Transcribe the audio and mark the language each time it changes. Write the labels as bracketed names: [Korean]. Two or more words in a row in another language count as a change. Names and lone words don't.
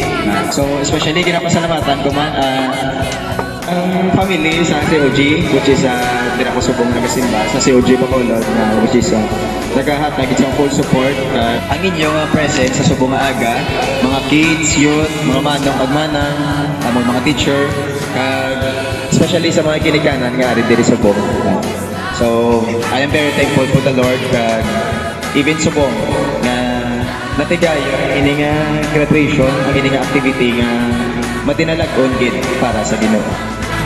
[Hiligaynon] So especially ginapasalamatan ko man ang family sa COG, [English] which is [Hiligaynon] dira ko subong nagasimba sa COG Bacolod na [English] which is [Hiligaynon] nagahatag isang [English] full support [Hiligaynon] ang inyong presence sa subong nga aga, mga kids, youth, mga manong agmanang, among mga teacher, kag especially sa mga kinikanan nga ari diri subong. So [English] I am very thankful for the Lord [Hiligaynon] kag even subong na natigayon ini nga graduation, ang ini nga activity nga madinalagon gid para sa Ginoo.